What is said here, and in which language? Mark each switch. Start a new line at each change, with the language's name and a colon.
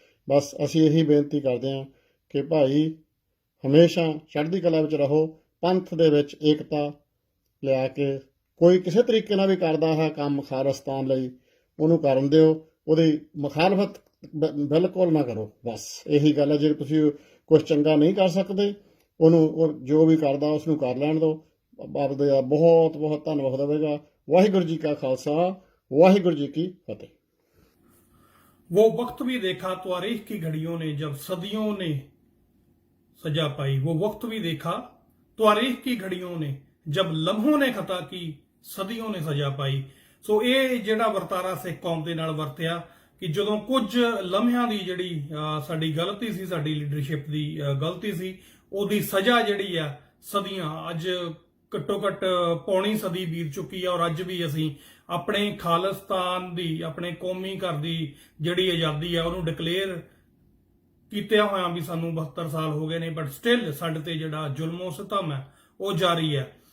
Punjabi: ਬਸ ਅਸੀਂ ਇਹੀ ਬੇਨਤੀ ਕਰਦੇ ਹਾਂ ਕਿ ਭਾਈ ਹਮੇਸ਼ਾ ਚੜ੍ਹਦੀ ਕਲਾ ਵਿੱਚ ਰਹੋ, ਪੰਥ ਦੇ ਵਿੱਚ ਏਕਤਾ ਲਿਆ ਕੇ ਕੋਈ ਕਿਸੇ ਤਰੀਕੇ ਨਾਲ ਵੀ ਕਰਦਾ ਹੈ ਕੰਮ ਖਾਲਿਸਤਾਨ ਲਈ, ਉਹਨੂੰ ਕਰਨ ਦਿਓ, ਉਹਦੀ ਮੁਖਾਲਫਤ ਬਿਲਕੁਲ ਨਾ ਕਰੋ। ਬਸ ਇਹੀ ਗੱਲ ਹੈ। ਜੇ ਤੁਸੀਂ ਕੁਛ ਚੰਗਾ ਨਹੀਂ ਕਰ ਸਕਦੇ, ਉਹਨੂੰ ਜੋ ਵੀ ਕਰਦਾ ਉਸ ਨੂੰ ਕਰ ਲੈਣ ਦਿਓ। ਬਾਪ ਦਾ ਬਹੁਤ ਬਹੁਤ ਧੰਨਵਾਦ ਹੋਵੇਗਾ। ਵਾਹਿਗੁਰੂ ਜੀ ਕਾ ਖਾਲਸਾ, ਵਾਹਿਗੁਰੂ ਜੀ ਕੀ ਫਤਿਹ।
Hindi: वो वक्त भी देखा तारीख की घड़ियों ने जब सदियों ने सजा पाई। वो वक्त भी देखा तारीख की घड़ियों ने जब लम्हों ने खता की सदियों ने सजा पाई।
Punjabi: सो ਇਹ ਜਿਹੜਾ ਵਰਤਾਰਾ ਸਿੱਖ ਕੌਮ ਦੇ ਨਾਲ ਵਰਤਿਆ ਕਿ ਜਦੋਂ ਕੁਝ ਲਮਹਿਆਂ ਦੀ ਜਿਹੜੀ ਸਾਡੀ ਗਲਤੀ ਸੀ, ਸਾਡੀ ਲੀਡਰਸ਼ਿਪ ਦੀ ਗਲਤੀ ਸੀ, ਉਹਦੀ ਸਜ਼ਾ ਜਿਹੜੀ ਆ ਸਦੀਆਂ ਅੱਜ ਘੱਟੋ ਘੱਟ ਪੌਣੀ ਸਦੀ ਬੀਤ ਚੁੱਕੀ ਆ ਔਰ ਅੱਜ ਵੀ ਅਸੀਂ ਆਪਣੇ ਖਾਲਿਸਤਾਨ ਦੀ, ਆਪਣੇ ਕੌਮੀ ਘਰ ਦੀ ਜਿਹੜੀ ਆਜ਼ਾਦੀ ਆ ਉਹਨੂੰ ਡਿਕਲੇਅਰ ਕੀਤਿਆਂ ਹੋਇਆਂ ਵੀ ਸਾਨੂੰ 72 ਸਾਲ ਹੋ ਗਏ ਨੇ,
English: but still
Punjabi: ਸਾਡੇ ਤੇ ਜਿਹੜਾ ਜ਼ੁਲਮੋ ਸਿਤਮ ਹੈ ਉਹ ਜਾਰੀ ਹੈ।